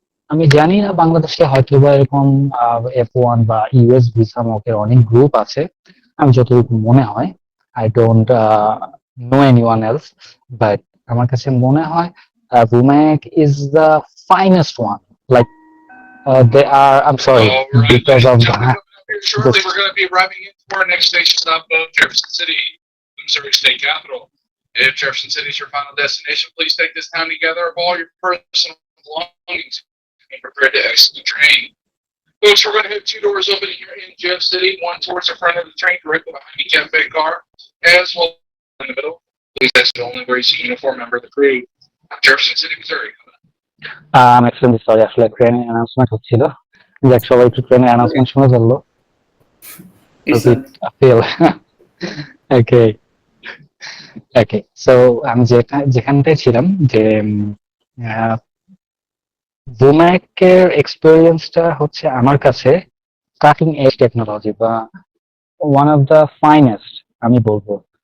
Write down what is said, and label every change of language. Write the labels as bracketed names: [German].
[Bangla] আমি জানি না বাংলাদেশে হয়তো বা এরকম F1 বা ইউএস ভিসা মকের অনেক গ্রুপ আছে, আমি যতটুকু মনে হয়, [English] I don't know anyone else, [Bangla] but আমার কাছে মনে হয় [English] ভুমেক is the finest one. Like they are, I am sorry All right, because ladies of and gentlemen, coming up here shortly, we're going to be arriving into our next station stop of Jefferson City, Missouri State Capitol. If Jefferson City is your final destination, please take this time to gather up all your personal belongings and prepare to exit the train. Folks, we're going to have two doors open here in Jeff City, one towards the front of the train directly behind the cafe car, as well as in the middle. Please exit only where you see a uniformed member of the crew. Jefferson City, Missouri. [Bangla] আমি extremely sorry, আসলে ট্রেনের announcement হচ্ছিল, যাক সবাই একটু ট্রেনের announcement শুনে ফেললো। [English] It's I feel okay. [Bangla] Okay, so আমি যেখানটায় ছিলাম যে বুম্যাকের এক্সপেরিয়েন্সটা হচ্ছে আমার কাছে কাটিং এজ টেকনোলজি বা [English] one of the finest [Bangla] আমি বলবো।